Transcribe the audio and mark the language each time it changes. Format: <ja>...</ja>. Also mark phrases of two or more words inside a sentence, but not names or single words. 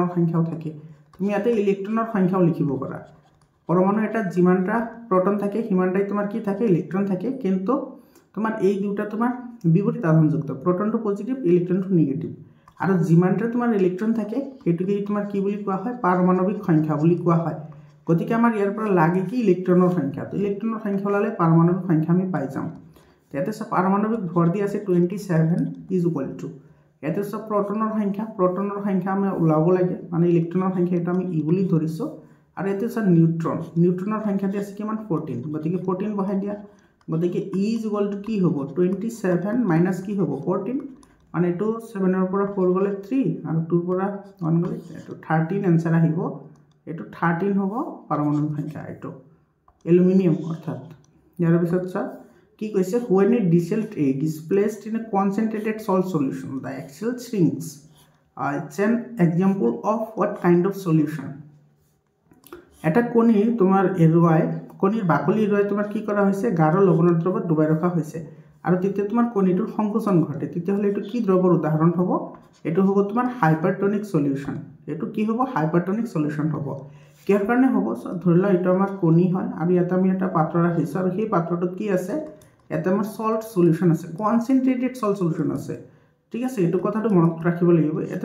<as>সংখ্যাও থাকে তুমি ইয়াতে ইলেক্ট্ৰনৰ সংখ্যাও লিখিব পাৰা পৰমাণু এটা যিমানটা প্ৰটন থাকে সিমানটাই তোমাৰ কি থাকে ইলেক্ট্ৰন থাকে কিন্তু তোমাৰ এই দুটা তোমাৰ বিপৰীত আধানযুক্ত প্ৰটনটো পজিটিভ ইলেক্ট্ৰনটো নেগেটিভ আৰু যিমানটা তোমাৰ ইলেক্ট্ৰন থাকে হেতুকে তোমাৰ কি বুলি কোৱা হয় পাৰমাণবিক সংখ্যা বুলি কোৱা হয় গতিকে আমাৰ ইয়াৰ পৰা লাগে কি ইলেক্ট্ৰনৰ সংখ্যা তো ইলেক্ট্ৰনৰ সংখ্যা লালে পাৰমাণবিক সংখ্যা আমি পাই যাম ইয়াতে সব পাৰমাণবিক ভৰ দি আছে 27</as> <en>is equal</en> <as>to ইয়াতে সব প্ৰটনৰ সংখ্যা আমি উলাব লাগে মানে ইলেক্ট্ৰনৰ সংখ্যা এটা আমি ই বুলি ধৰিছো আৰু ইয়াতে সব নিউট্ৰনৰ সংখ্যা দি আছে কিমান 14 গতিকে 14 বহাই দিয়া গতিকে ই</as> <en>is equal to</en> <as>কি হ'ব 27 মাইনাস কি হ'ব 14 মানে এটো 7 ৰ পৰা 4 গলে 3 আৰু 2 ৰ পৰা 1 গলে এটো 13 आंसर আহিব এটো 13 হ'ব পাৰমাণবিক সংখ্যা এটো এলুমিনিয়াম অৰ্থাৎ ইয়াৰ পিছত চা কি কৈছে</as> <en>when a dissolved egg is placed in a concentrated salt solution the egg shell shrinks it's an example of what kind of solution</en> <as>এটা কণী তোমাৰ এৰুৱাই কণীৰ বাকলি এৰুৱাই তোমাৰ কি কৰা হৈছে গাঢ় লৱণৰ দ্ৰৱত ডুবাই ৰখা হৈছে আৰু তেতিয়া তোমাৰ কণীটোৰ সংকোচন ঘটে তেতিয়া হলে এটো কি দ্ৰৱৰ উদাহৰণ হ'ব এটো হ'ব তোমাৰ</as> <en>hypertonic solution</en> <as>এটো কি হ'ব</as> <en>hypertonic solution</en> <as>হ'ব কিহৰ কাৰণে হ'ব ধৰি লও এটো আমাৰ কণী হয় আৰু ইয়াত আমি এটা পাত্ৰ ৰাখিছো আৰু সেই পাত্ৰটোত কি আছে এটা আমাৰ</as> <en>salt solution</en> <as>আছে</as> <en>concentrated salt solution</en> <as>আছে ঠিক আছে এটো কথাটো মনত ৰাখিব লাগিব এটা</as>